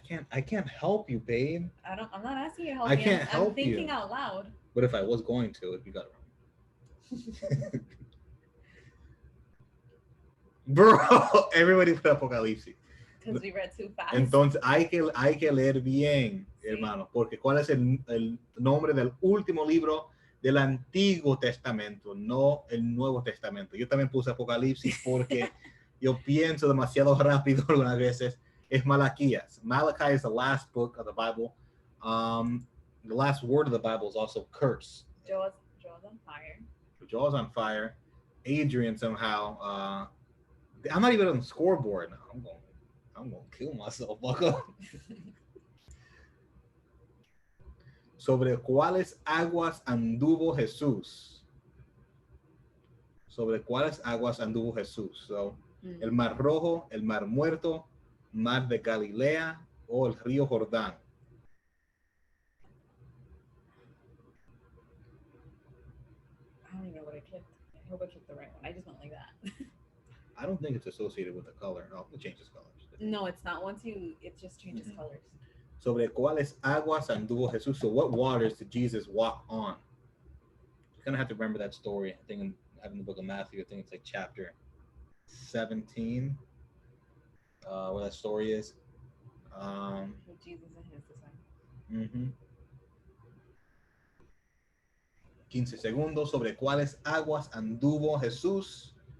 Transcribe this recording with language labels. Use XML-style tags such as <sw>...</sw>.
<en>I can't help you, babe. I'm not asking you to help me. I can't help I'm thinking you. Out loud. But if I was going to, if you got it wrong. Bro, everybody put Apocalipsis. Because we read too fast.</en> <es>Entonces hay que leer bien, sí. Hermano, porque ¿cuál es el nombre del último libro del Antiguo Testamento, no el Nuevo Testamento? Yo también puse Apocalipsis porque yo pienso demasiado rápido algunas veces. Es Malaquías.</es> <en>Malachi is the last book of the Bible. The last word of the Bible is also curse. Joe's on fire. Joe's on fire. Adrian somehow. I'm not even on the scoreboard now. I'm going to kill myself.</en> <es>¿Sobre cuáles aguas anduvo Jesús? ¿Sobre cuáles aguas anduvo Jesús? So, el Mar Rojo, el Mar Muerto, Mar de Galilea o el río Jordán.</es> <en>I don't even know what I clicked. I hope I clicked the right one. I just went like that. I don't think it's associated with the color. Oh, it changes colors. No, it's not. It just changes colors. Sobre cuáles aguas anduvo Jesús? So what waters did Jesus walk on? You're gonna have to remember that story. I think in the book of Matthew, I think it's like chapter 17, where that story is. With Jesus and his disciples.</en> <es>15 segundos. ¿Sobre cuáles aguas anduvo Jesús?</es>